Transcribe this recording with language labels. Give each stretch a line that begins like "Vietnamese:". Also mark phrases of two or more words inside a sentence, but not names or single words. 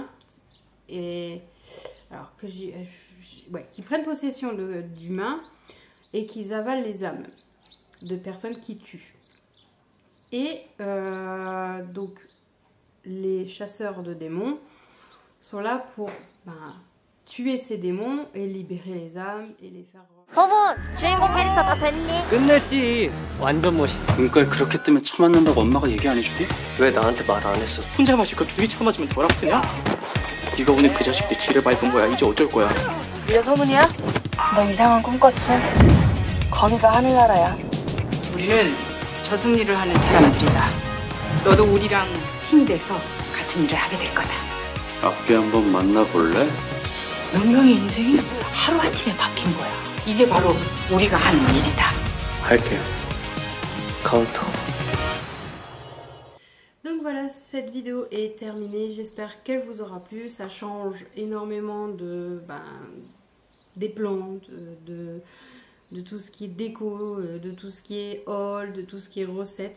French: Et alors que qui prennent possession d'humains et qui avalent les âmes de personnes qui tuent. Et donc les chasseurs de démons sont là pour tuer ces démons et libérer les âmes et les faire...
Korean: 부분 주인공 캐릭터 다 됐니? 끝냈지. 완전 멋있어. 눈깔 그렇게 뜨면 처맞는다고 엄마가 얘기 안 해주니? 왜 나한테 말 안 했어? 혼자 마시고 둘이 처맞으면 덜 아프냐? 네가 오늘 그 자식들 쥐를 밟은 거야. 이제 어쩔 거야? 네가 소문이야? 너 이상한 꿈 꿨지? 거기가 하늘나라야. 우리는 저승일을 하는 사람들이다. 너도 우리랑 팀이 돼서 같은 일을 하게 될 거다. 앞에 한번 만나볼래? 몇 명의 인생이 하루아침에 바뀐 거야. 이게 바로 우리가 하는 일이다. 할게요. 카운터.
French: Donc voilà, cette vidéo est terminée. J'espère qu'elle vous aura plu. Ça change énormément des plantes, de tout ce qui est déco, de tout ce qui est haul, de tout ce qui est recettes.